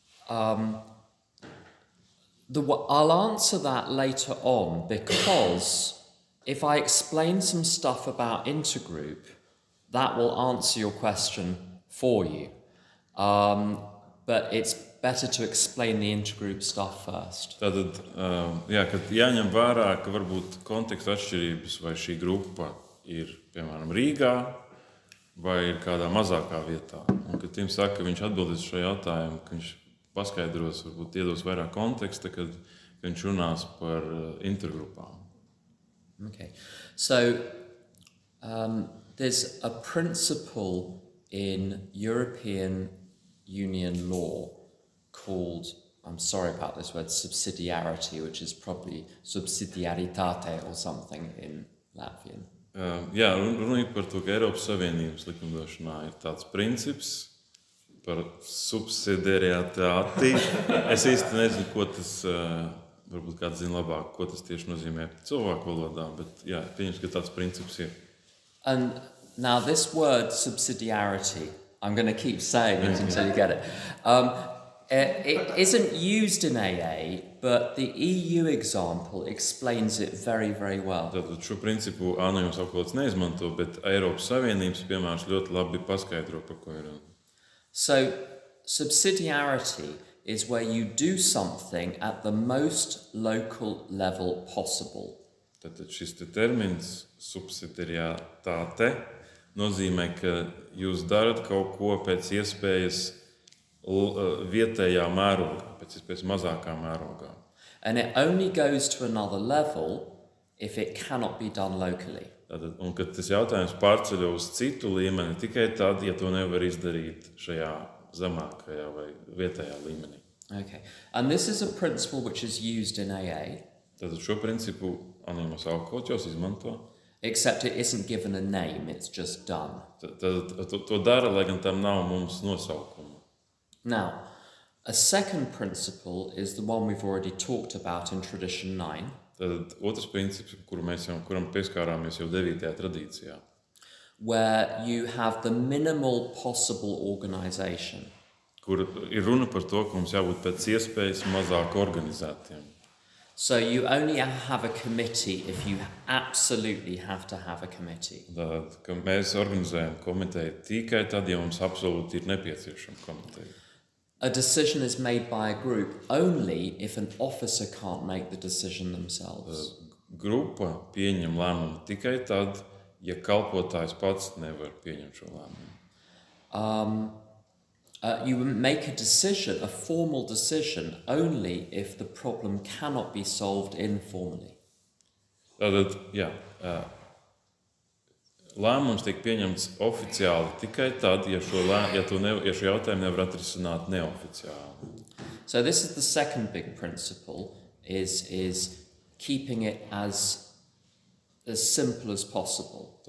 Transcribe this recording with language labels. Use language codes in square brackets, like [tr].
[en] I'll answer that later on, because if I explain some stuff about Intergroup, that will answer your question for you. But it's better to explain the Intergroup stuff first. [lv] Tātad, kad jāņem vērā, ka varbūt konteksta atšķirības, vai šī grupa ir, piemēram, Rīgā, vai ir kādā mazākā vietā. Un, kad Tim saka, ka viņš atbildēs šo jautājumu, ka viņš paskaidros, varbūt iedos vairāk konteksta, kad viņš runās par intergrupām. [en] Okay, so there's a principle in European Union law called, I'm sorry about this word, subsidiarity, which is probably subsidiaritate or something in Latvian. [lv] Jā, runājot par to, ka Eiropas Savienības likumdošanā ir tāds princips par subsidiaritāti. Es īsti nezinu, ko tas, varbūt kāds zina labāk, ko tas tieši nozīmē cilvēku valodā, bet jā, pieņems, ka tāds princips ir. [en] And now this word subsidiarity, I'm going to keep saying it until you get it. It isn't used in AA, but the EU example explains it very, very well. [lv] Tātad šo principu ānējums apkalpots neizmanto, bet Eiropas Savienības piemērs ļoti labi paskaidro, par ko ir. [en] So, subsidiarity is where you do something at the most local level possible. [lv] Tātad šis termins subsidiaritāte nozīmē, ka jūs darat kaut ko pēc iespējas vietējā mērogā, pēc iespējas mazākā mērogā. [en] And it only goes to another level if it cannot be done locally. [lv] Tātad, un kad tas jautājums pārceļ uz citu līmeni, tikai tad, ja to nevar izdarīt šajā zemākajā vai vietējā līmenī. [en] Okay, and this is a principle which is used in AA. [lv] Tātad šo principu anonīmos alkohoļos izmanto. [en] Except it isn't given a name, it's just done. [lv] Tad to dara, lai gan tam nav mums nosaukuma. [en] Now, a second principle is the one we've already talked about in Tradition 9. [lv] Tad otrs princips, kuram pieskārāmies jau 9. tradīcijā. [en] Where you have the minimal possible organisation. [lv] Kur ir runa par to, ka mums jābūt pēc iespējas mazāk organizētiem. [en] So you only have a committee if you absolutely have to have a committee. [lv] Tad, ka mēs organizējam komiteju tikai tad, ja mums absolūti ir nepieciešama komiteja. [en] a decision is made by a group only if an officer can't make the decision themselves. [lv] Grupa pieņem lēmumu tikai tad, ja kalpotājs pats nevar pieņemt šo lēmumu. [en] You make a decision, a formal decision, only if the problem cannot be solved informally. [lv] Tātad, jā, lēmums tiek pieņemts oficiāli tikai tad, ja šo jautājumu nevar atrisināt neoficiāli. [en] So this is the second big principle, is keeping it as simple as possible.